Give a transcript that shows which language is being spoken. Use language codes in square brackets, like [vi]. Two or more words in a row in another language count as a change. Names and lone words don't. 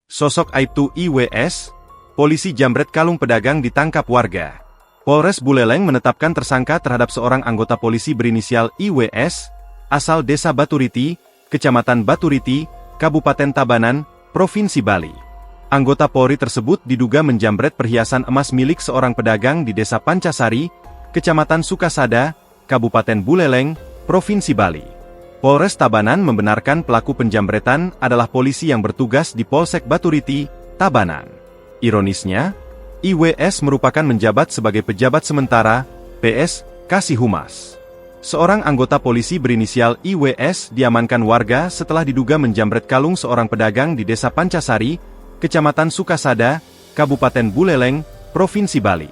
[id] Sosok Aibtu IWS, polisi jambret kalung pedagang ditangkap warga. Polres Buleleng menetapkan tersangka terhadap seorang anggota polisi berinisial IWS, asal Desa Baturiti, Kecamatan Baturiti, Kabupaten Tabanan, Provinsi Bali. Anggota Polri tersebut diduga menjambret perhiasan emas milik seorang pedagang di Desa Pancasari, Kecamatan Sukasada, Kabupaten Buleleng, Provinsi Bali. Polres Tabanan membenarkan pelaku penjambretan adalah polisi yang bertugas di Polsek Baturiti, Tabanan. Ironisnya, IWS merupakan menjabat sebagai pejabat sementara, PS, Kasih Humas. Seorang anggota polisi berinisial IWS diamankan warga setelah diduga menjambret kalung seorang pedagang di Desa Pancasari, Kecamatan Sukasada, Kabupaten Buleleng, Provinsi Bali.